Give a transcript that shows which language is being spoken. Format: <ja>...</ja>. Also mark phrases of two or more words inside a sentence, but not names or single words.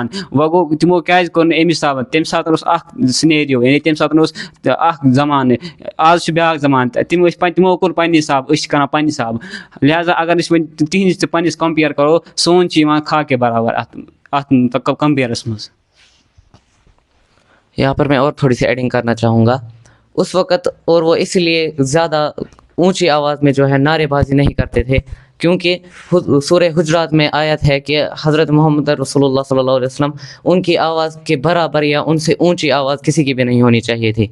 <ks>وۄنۍ گوٚو تمو کیٛازِ کوٚر نہٕ اَمہِ حسابہٕ؟ تمہِ ساتہٕ اوس اکھ سِنیریو، یعنی تمہِ ساتہٕ اوس اکھ زمانہٕ، آز چھُ بیٛاکھ زمانہٕ. تمو کوٚر پننہِ حسابہٕ، أسۍ چھِ کران پننہِ حسابہٕ. لہٰذا اگر أسۍ وۄنۍ تِہنٛدِس تہٕ پننِس کمپیر کرو، سون چھِ یِوان</ks> <ur>کھا کے برابر</ur> <ks>اتھ کمپیرس منٛز.</ks> <ur>یہاں پر میں اور تھوڑی سی ایڈنگ کرنا چاہوں گا. اس وقت اور وہ اس لیے زیادہ اونچی آواز میں جو ہے نعرے بازی نہیں کرتے تھے، کیونکہ سورہ حجرات میں آیت ہے کہ حضرت محمد رسول اللہ صلی اللہ علیہ وسلم ان کی آواز کے برابر یا ان سے اونچی آواز کسی کی بھی نہیں ہونی چاہیے تھی.</ur>